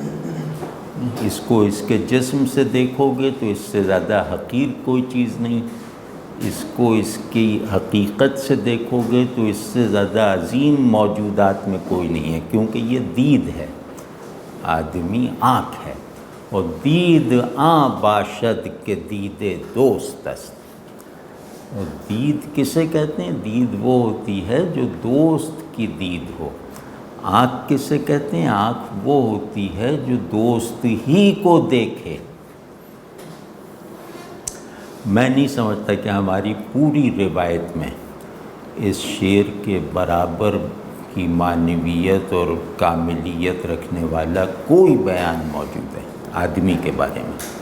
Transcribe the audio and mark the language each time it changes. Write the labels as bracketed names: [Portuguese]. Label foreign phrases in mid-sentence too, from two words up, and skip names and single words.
[Urdu] اس کو اس کے جسم سے دیکھو گے تو اس سے زیادہ حقیر کوئی چیز نہیں، اس کو اس کی حقیقت سے دیکھو گے تو اس سے زیادہ عظیم موجودات میں کوئی نہیں ہے، کیونکہ یہ دید ہے، آدمی آنکھ ہے، اور [Persian] دید آں باشد کے دید دوست است۔ [Urdu] اور دید کسے کہتے ہیں؟ دید وہ ہوتی ہے جو دوست کی دید ہو۔ آنکھ کسے کہتے ہیں؟ آنکھ وہ ہوتی ہے جو دوست ہی کو دیکھے۔ میں نہیں سمجھتا کہ ہماری پوری روایت میں اس شعر کے برابر کی معنویت اور کاملیت رکھنے والا کوئی بیان موجود ہے آدمی کے بارے میں۔